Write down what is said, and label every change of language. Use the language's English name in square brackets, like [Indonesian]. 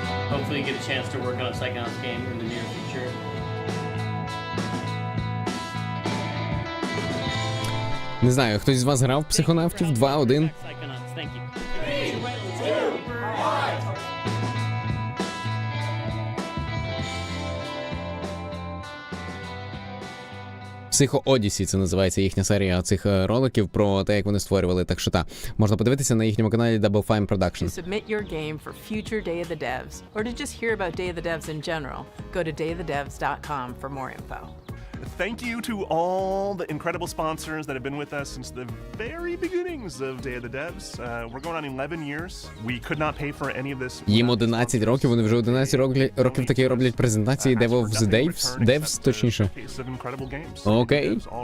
[English] Hopefully you get a chance to work on a Psychonauts game in the near future. [Ukrainian] Не знаю, хтось з вас грав в психонавтів 2-1? Психо Одісі, це називається їхня серія цих роликів про те, як вони створювали. Так що можна подивитися на їхньому каналі Double Fine Production. [English] To submit your game for future Day of the Devs, or to just hear about Day of the Devs in general, go to dayofthedevs.com for more info. Thank you to all the incredible sponsors that have been with us since the very beginnings of Day of the Devs. We're going on 11 years. We could not pay for any of this. [Ukrainian] Їм 11 років, вони вже 11 років такі роблять презентації Devolver Devs, точніше. Окей.